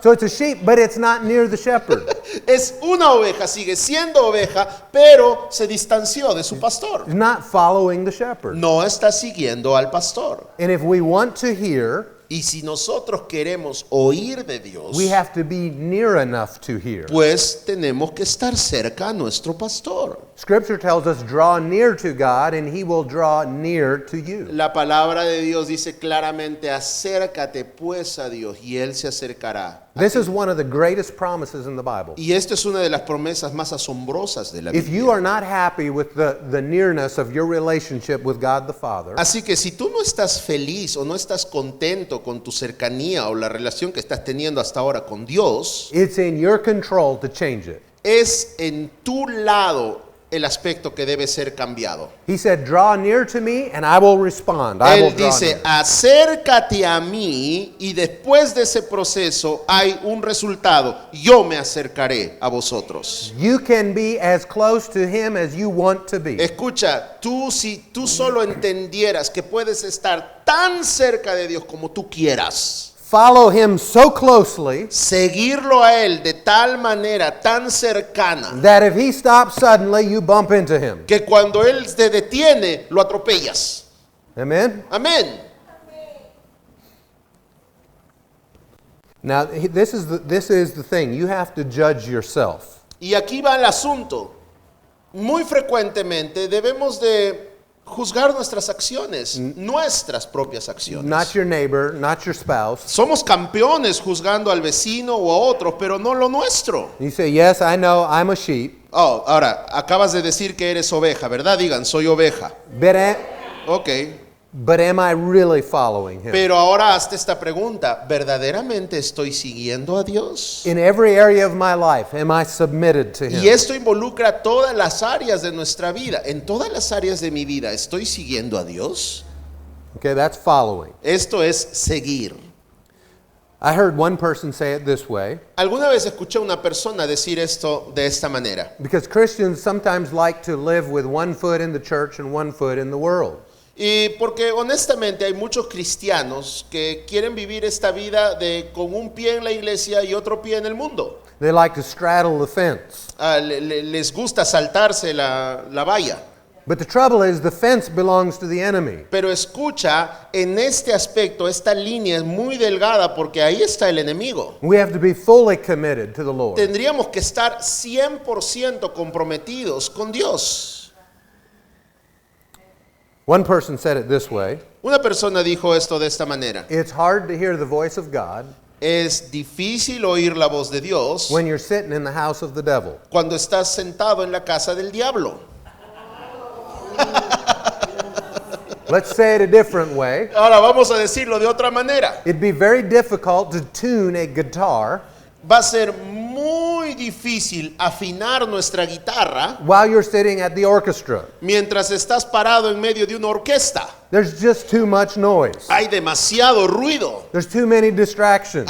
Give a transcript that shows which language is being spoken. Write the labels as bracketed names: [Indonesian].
[English] So it's a sheep, but it's not near the shepherd. [Spanish] es una oveja, sigue siendo oveja, pero se distanció de su pastor. [English] It's not following the shepherd. [Spanish] No está siguiendo al pastor. [English] And if we want to hear, [Spanish] Y si nosotros queremos oír de Dios, [English] we have to be near enough to hear. [Spanish] pues tenemos que estar cerca a nuestro pastor. [English] Scripture tells us, draw near to God, and he will draw near to you. [Spanish] La palabra de Dios dice claramente, acércate pues a Dios y Él se acercará. [English] This is one of the greatest promises in the Bible. [Spanish] Y esta es una de las promesas más asombrosas de la [English] If you [Spanish] Biblia. [English] are not happy with the nearness of your relationship with God the Father, [Spanish] Así que si tú no estás feliz o no estás contento con tu cercanía o la relación que estás teniendo hasta ahora con Dios, [English] it's in your control to change it. [Spanish] es en tu lado el aspecto que debe ser cambiado. [English] He said, draw near to me and I will respond. I will [Spanish] Él [English] draw [Spanish] dice, [English] near. [Spanish] acércate a mí y después de ese proceso hay un resultado. Yo me acercaré a vosotros. [English] You can be as close to him as you want to be. [Spanish] Escucha, si tú solo entendieras que puedes estar tan cerca de Dios como tú quieras, [English] Follow him so closely [Spanish] seguirlo a Él de tal manera, tan cercana, [English] that if he stops suddenly, you bump into him. [Spanish] que cuando Él te detiene, lo atropellas. [English] Amen? [Spanish] Amén. [English] Now, this is the thing. You have to judge yourself. [Spanish] Y aquí va el asunto. Muy frecuentemente debemos de juzgar nuestras acciones, nuestras propias acciones. [English] Not your neighbor, not your spouse. [Spanish] Somos campeones juzgando al vecino o a otro, pero no lo nuestro. [English] You say, yes, I know, I'm a sheep, [Spanish] Oh, ahora, acabas de decir que eres oveja, ¿verdad? Digan, soy oveja. Ok. [English] but am I really following him? [Spanish] Pero ahora hazte esta pregunta, ¿verdaderamente estoy siguiendo a Dios? [English] In every area of my life, am I submitted to [Spanish] Y [English] him? [Spanish] esto involucra todas las áreas de nuestra vida. En todas las áreas de mi vida, ¿estoy siguiendo a Dios? [English] Okay, that's following. [Spanish] Esto es seguir. [English] I heard one person say it this way, [Spanish] Alguna vez escuché a una persona decir esto de esta manera. [English] because Christians sometimes like to live with one foot in the church and one foot in the world. [Spanish] Y porque honestamente hay muchos cristianos que quieren vivir esta vida con un pie en la iglesia y otro pie en el mundo. [English] They like to straddle the fence. [Spanish] Les gusta saltarse la valla. [English] But the trouble is, the fence belongs to the enemy. [Spanish] Pero escucha, en este aspecto, esta línea es muy delgada porque ahí está el enemigo. [English] We have to be fully committed to the Lord. [Spanish] Tendríamos que estar 100% comprometidos con Dios. [English] One person said it this way, [Spanish] Una persona dijo esto de esta manera. [English] it's hard to hear the voice of God [Spanish] Es difícil oír la voz de Dios [English] when you're sitting in the house of the devil. [Spanish] cuando estás sentado en la casa del diablo. [English] Let's say it a different way. [Spanish] Ahora vamos a decirlo de otra manera. [English] It'd be very difficult to tune a guitar [Spanish] Va a ser muy difícil afinar nuestra guitarra [English] while you're sitting at the orchestra. [Spanish] mientras estás parado en medio de una orquesta. [English] There's just too much noise. [Spanish] Hay demasiado ruido. [English] There's too many distractions.